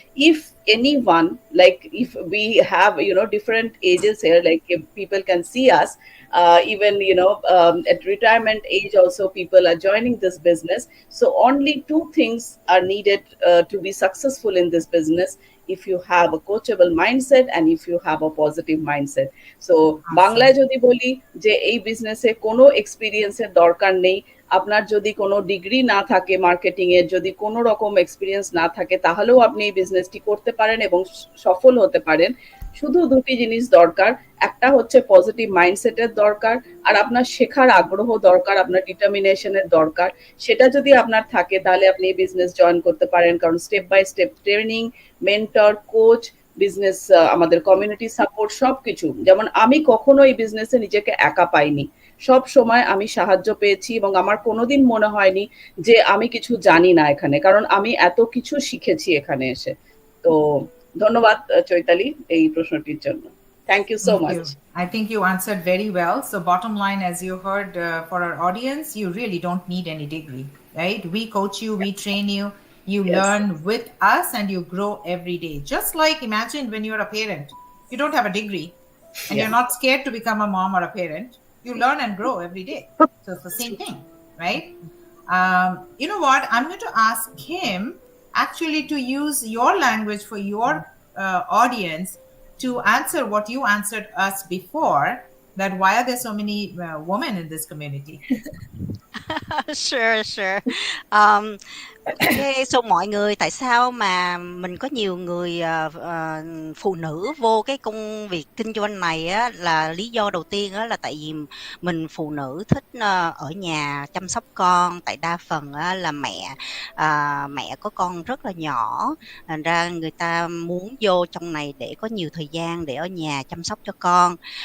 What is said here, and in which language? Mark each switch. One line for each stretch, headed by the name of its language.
English: If anyone, like if we have different ages here, like if people can see us, even at retirement age also people are joining this business. So only two things are needed to be successful in this business: if you have a coachable mindset and if you have a positive mindset.
Bangla: So বাংলায় যদি বলি যে এই বিজনেসে কোনো এক্সপিরিয়েন্সের দরকার নেই। আপনার যদি কোনো ডিগ্রি না থাকে, মার্কেটিং এর যদি কোনো রকম এক্সপিরিয়েন্স না থাকে, তাহলেও আপনি এই বিজনেসটি করতে পারেন এবং সফল হতে পারেন। শুধু দুটি জিনিস দরকার। একটা হচ্ছে পজিটিভ মাইন্ডসেটের দরকার, আর আপনার শেখার আগ্রহ দরকার, আপনার ডিটারমিনেশনের দরকার। সেটা যদি আপনার থাকে তাহলে আপনি এই বিজনেস জয়েন করতে পারেন, কারণ step by step training, mentor, coach, business, আমাদের কমিউনিটি সাপোর্ট, সবকিছু। যেমন আমি কখনো এই বিজনেসে নিজেকে একা পাইনি, সব সময় আমি সাহায্য পেয়েছি এবং আমার কোনোদিন মনে হয়নি যে আমি কিছু জানি না এখানে, কারণ আমি এত কিছু শিখেছি এখানে এসে। তো ধন্যবাদ চৈতালি এই প্রশ্নটির জন্য।
English: Thank you so much. I think you answered very well. So bottom line, as you heard, for our audience, you really don't need any degree, right? We coach you, we train you, you learn with us, and you grow every day. Just like imagine when you're a parent, you don't have a degree and you're not scared to become a mom or a parent. You learn and grow every day. So it's the same thing, right? You know what? I'm going to ask him actually to use your language for your audience to answer what you answered us before, that why are there so many women in this community? Sure. Okay, so
Vietnamese: mọi người, tại sao mà mình có nhiều người phụ nữ vô cái công việc kinh doanh này á, là lý do đầu tiên á là tại vì mình phụ nữ thích ở nhà chăm sóc con. Tại đa phần á là mẹ có con rất là nhỏ, thành ra người ta muốn vô trong này để có nhiều thời gian để ở nhà chăm sóc cho con.